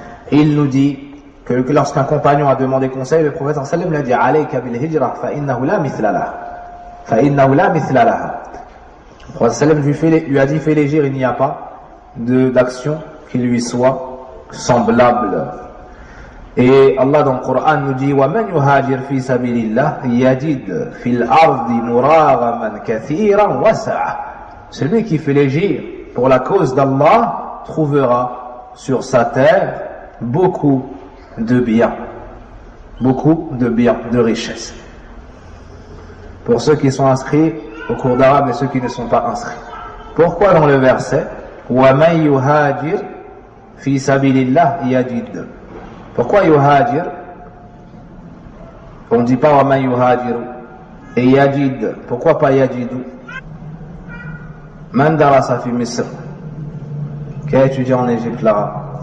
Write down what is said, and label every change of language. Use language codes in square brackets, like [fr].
[fr] Il nous dit que lorsqu'un compagnon a demandé conseil, le prophète sallallahu alayhi wa sallam lui a dit [ar] alayka bil hijra fa innahu la mithla laha. فإنه لا مثل لها. [fr] Le prophète sallam lui a dit fais l'hégire, il n'y a pas d'action qui lui soit semblable. Et Allah dans le Coran nous dit [ar] وَمَنْ يُهَاجِرْ فِي سَبِيلِ اللَّهِ يَجِدْ فِي الْأَرْضِ مُرَاغَمًا كَثِيرًا وَسَعًا. [fr] Celui qui fait l'hégire pour la cause d'Allah trouvera sur sa terre beaucoup de biens, de richesses. Pour ceux qui sont inscrits au cours d'arabe et ceux qui ne sont pas inscrits. Pourquoi dans le verset [ar] وَمَنْ يُهَاجِرْ فِي سَبِيلِ اللَّهِ يَجِدْ? [fr] Pourquoi yuhajir? On ne dit pas [ar] وَمَنْ يُهَاجِرُ [fr] et yajid. Pourquoi pas yajidu? [ar] Man darasa fi Misr, [fr] qui a étudié en Égypte l'arabe.